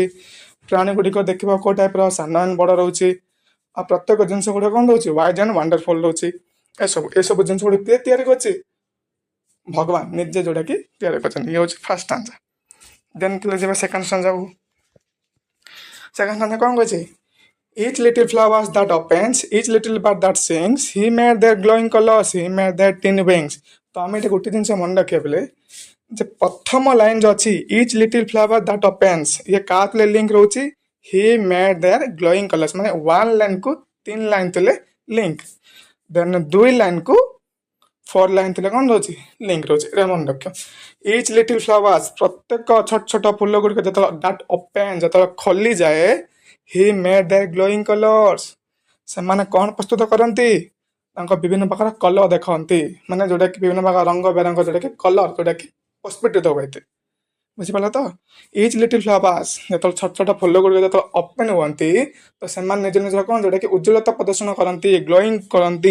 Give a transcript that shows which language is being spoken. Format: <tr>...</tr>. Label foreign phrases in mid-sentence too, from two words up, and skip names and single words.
<or>ପ୍ରାଣୀ ଗୁଡ଼ିକ ଦେଖିବା କେଉଁ ଟାଇପ୍ର? ସାନ ଆଣ୍ଡ ବଡ଼ ରହୁଛି। ଆଉ ପ୍ରତ୍ୟେକ ଜିନିଷ ଗୁଡ଼ିକ କ'ଣ ରହୁଛି?</or> <en>wise and wonderful</en> <or>ରହୁଛି। ଏସବୁ ଜିନିଷ ଗୁଡ଼ିକ କିଏ ତିଆରି କରିଛି? ଭଗବାନ ନିଜେ ଯେଉଁଟାକି ତିଆରି କରିଛନ୍ତି। ଇଏ ହେଉଛି</or> <en>first answer.</en> <or>ଦେନ୍ ଯିବା ସେକେଣ୍ଡ ଷ୍ଟାଞ୍ଜାକୁ।</or> <en>second stanza</en> <or>କ'ଣ କହିଛି?</or> <en>Each little flower that opens, each little bird that sings, he made their glowing colors, he made their tiny wings.</en> <or>ତ ଆମେ ଏଠି ଗୋଟେ ଜିନିଷ ମନେ ରଖିବା ବୋଲେ ଯେ ପ୍ରଥମ ଲାଇନ୍ ଯେଉଁ ଅଛି</or> <en>each little flower that opens,</en> <or>ଇଏ କାହା ଥିଲେ ଲିଙ୍କ ରହୁଛି?</or> <en>he made their glowing colors,</en> <or>ମାନେ 1 ଲାଇନ୍କୁ 3 ଲାଇନ୍ ଥିଲେ ଲିଙ୍କ, ଦେନ୍ 2 ଲାଇନ୍କୁ 4 ଲାଇନ୍ ଥିଲେ କ'ଣ ରହୁଛି? ଲିଙ୍କ ରହୁଛି। ଏଇଟା ମନେ ରଖ।</or> <en>each little flowers</en> <or>ପ୍ରତ୍ୟେକ ଛୋଟ ଛୋଟ ଫୁଲ ଗୁଡ଼ିକ ଯେତେବେଳେ</or> <en>that open,</en> <or>ଯେତେବେଳେ ଖୋଲିଯାଏ,</or> <en>he made their glowing colors,</en> <or>ସେମାନେ କ'ଣ ପ୍ରସ୍ତୁତ କରନ୍ତି? ତାଙ୍କ ବିଭିନ୍ନ ପ୍ରକାର କଲର୍ ଦେଖନ୍ତି, ମାନେ ଯେଉଁଟାକି ବିଭିନ୍ନ ପ୍ରକାର ରଙ୍ଗ ବେରଙ୍ଗ ଯେଉଁଟାକି କଲର୍ ଯେଉଁଟାକି ପ୍ରସ୍ଫୁଟିତ ହୋଇଥାଏ। ବୁଝିପାରିଲ ତ?</or> <en>each little flowers</en> <or>ଯେତେବେଳେ ଛୋଟ ଛୋଟ ଫୁଲ ଗୁଡ଼ିକ ଯେତେବେଳେ ଓପେନ୍ ହୁଅନ୍ତି ତ ସେମାନେ ନିଜ ନିଜର କ'ଣ ଯେଉଁଟାକି ଉଜ୍ଜ୍ୱଳତା ପ୍ରଦର୍ଶନ କରନ୍ତି, ଗ୍ଲୋଇଂ କରନ୍ତି।</or>